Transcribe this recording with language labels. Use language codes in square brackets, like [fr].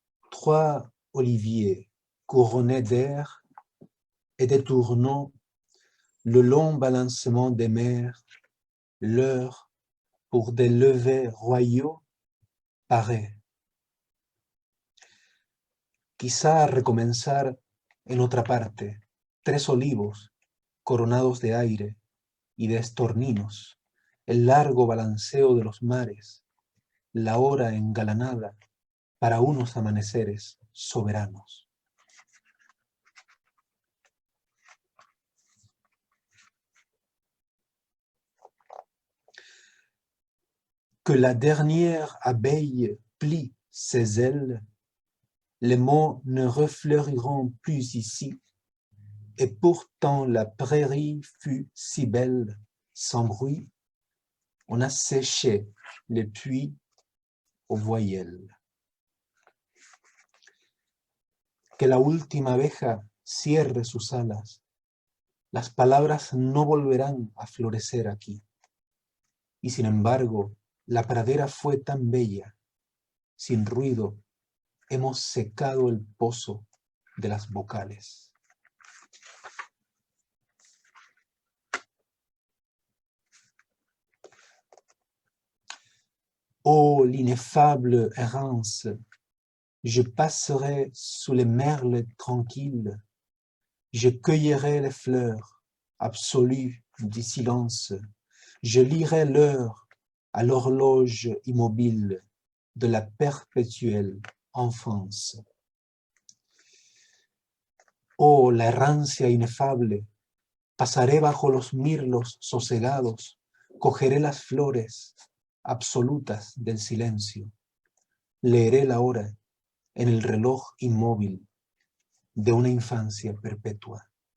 [fr] Trois oliviers couronnés d'air et détournant le long balancement des mers, l'heure pour des levers royaux paraît. [es] Quizá recomenzar en otra parte, 3 olivos coronados de aire y de estorninos, el largo balanceo de los mares, la hora engalanada para unos amaneceres soberanos. [fr] Que la dernière abeille plie ses ailes, les mots ne refleuriront plus ici, et pourtant la prairie fut si belle, sans bruit, on a séché les puits aux voyelles. [es] Que la última abeja cierre sus alas, las palabras no volverán a florecer aquí. Y sin embargo, la pradera fue tan bella, sin ruido, hemos secado el pozo de las vocales. [fr] Ô l'ineffable errance, je passerai sous les merles tranquilles, je cueillerai les fleurs absolues du silence, je lirai l'heure à l'horloge immobile de la perpétuelle enfance. [es] Oh, la errancia inefable, pasaré bajo los mirlos sosegados, cogeré las flores absolutas del silencio, leeré la hora en el reloj inmóvil de una infancia perpetua.